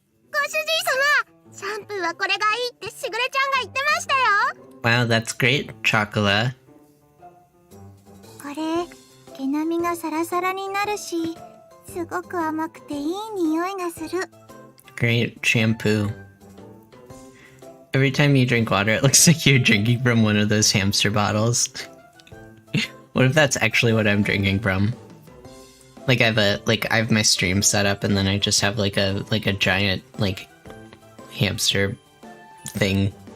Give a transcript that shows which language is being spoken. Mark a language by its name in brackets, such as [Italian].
[Japanese] ご主人様、シャンプーはこれがいいってしぐれちゃんが言ってましたよ。 [English] Wow, that's great, Chocolate. [Japanese] これ、毛並みがサラサラになるし、すごく甘くていい匂いがする。 [English] Great shampoo. Every time you drink water, it looks like you're drinking from one of those hamster bottles. What if that's actually what I'm drinking from? Like I have my stream set up and then I just have like a giant like hamster thing.